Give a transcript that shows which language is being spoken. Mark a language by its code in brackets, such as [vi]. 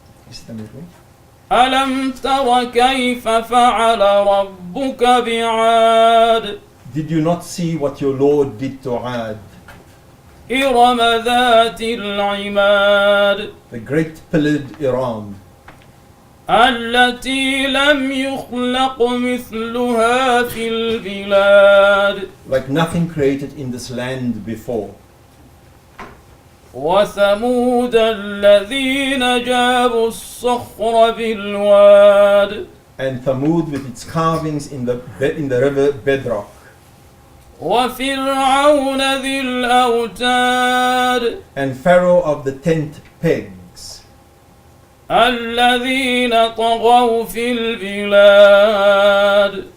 [en] Is that it? [ar] ألم تر كيف فعل ربك بعاد [en] Did you not see what your Lord did to Ad, [ar] إرم ذات العماد [en] the great pillared Iram, [ar] التي لم يخلق مثلها في البلاد [en] like nothing created in this land before? [ar] وثمود الذين جابوا الصخر بالواد [en] And Thamud with its carvings in the river Bedrock. [ar] وفرعون ذي الأوتاد [en] And Pharaoh of the tent pegs, [ar] الذين طغوا في البلاد